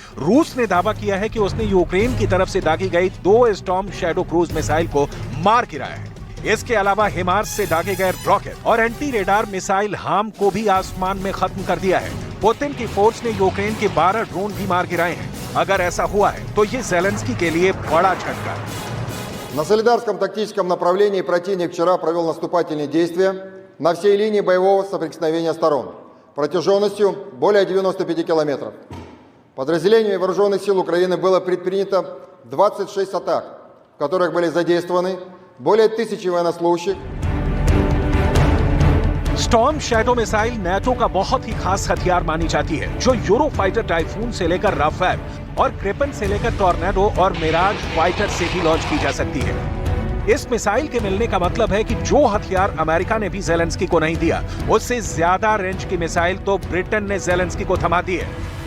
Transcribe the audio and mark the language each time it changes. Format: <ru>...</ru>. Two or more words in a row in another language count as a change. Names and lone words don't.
<hi>रूस ने दावा किया है कि उसने यूक्रेन की तरफ से दागी गई 2 स्टॉर्म शैडो</hi> <en>cruise missile</en> <hi>को मार गिराया है। इसके अलावा हिमार्स से दागे गए रॉकेट और</hi> <en>anti radar missile</en> <hi>हाम को भी आसमान में खत्म कर दिया है। पुतिन की फोर्स ने यूक्रेन के 12 ड्रोन भी मार गिराए हैं। अगर ऐसा हुआ है तो ये ज़ेलेंस्की के लिए बड़ा झटका है।</hi> <ru>На Солидарском тактическом направлении противник вчера провел наступательные действия на всей линии боевого соприкосновения сторон протяженностью более 95 километров. Подразделениями вооруженных сил Украины было предпринято 26 атак, в которых были задействованы более 1000 военнослужащих.</ru> <hi>स्टॉर्म शैडो मिसाइल नेटो का बहुत ही खास हथियार मानी जाती है, जो यूरोफाइटर टाइफून से लेकर राफेल और ग्रिपेन से लेकर टॉर्नेडो और मिराज फाइटर से भी लॉन्च की जा सकती है। इस मिसाइल के मिलने का मतलब है कि जो हथियार अमेरिका ने भी ज़ेलेंस्की को नहीं दिया, उससे ज्यादा रेंज की मिसाइल तो ब्रिटेन ने ज़ेलेंस्की को थमा दी है।</hi>